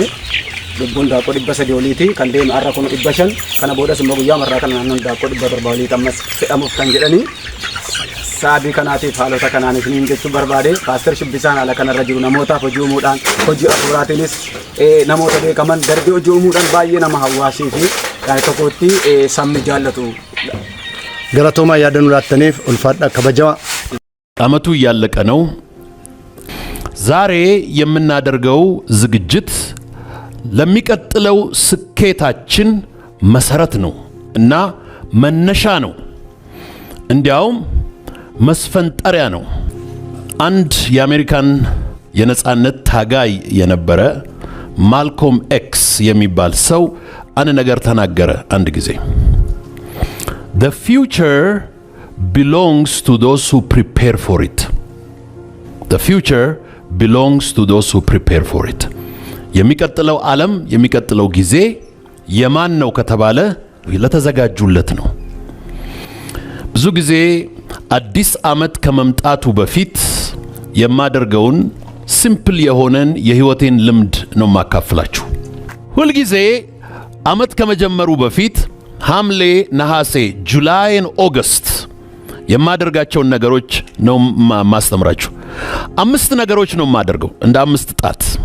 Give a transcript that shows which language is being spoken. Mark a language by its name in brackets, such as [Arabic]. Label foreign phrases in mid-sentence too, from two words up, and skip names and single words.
[Oromo] Lubbuun daaqoo 300 oliitti kan deeme har'a kun 500 kana boodas immoo guyyaa marraa kana naannoon daaqoo 700 oliitti ammas fe'amuuf kan jedhanii sababii kanaatiif haalota kanaanis niin jechuu barbaade paaster Shibbisaan haala kanarra jiru namootaaf hojii uumuudhaan hojii hafuuraatiinis namoota beekaman darbee hojii uumuudhaan baay'ee nama hawwaasii fi tokkotti sabni jaallatu. Galatoomaa yaadannoo laattaniif ulfaadha kabajamaa. [Amharic] ዓመቱ እያለቀ ነው። ዛሬ የምናደርገው ዝግጅት ለሚቀጥለው ስኬታችን መሰረት ነው እና መነሻ ነው። እንዲያውም መስፈንጠሪያ ነው። አንድ የአሜሪካን የነጻነት ታጋይ የነበረ ማልኮም ኤክስ የሚባል ሰው አንድ ነገር ተናገረ አንድ ጊዜ [English] The future belongs to those who prepare for it. The future belongs to those who prepare for it. [Amharic] የሚቀጥለው ዓለም የሚቀጥለው ጊዜ የማን ነው ከተባለ ለተዘጋጁለት ነው። ብዙ ጊዜ አዲስ ዓመት ከመምጣቱ በፊት የማደርገውን ሲምፕል የሆነን የህይወቴን ልምድ ነው ማካፈላችሁ። ሁሉ ጊዜ ዓመት ከመጀመሩ በፊት ሐምሌ፣ ነሐሴ፣ ጁላይ እና ኦገስት የማደርጋቸው ነገሮች ነው ማስተምራችሁ። 5 ነገሮች ነው ማደርገው እንደ 5 ጣት።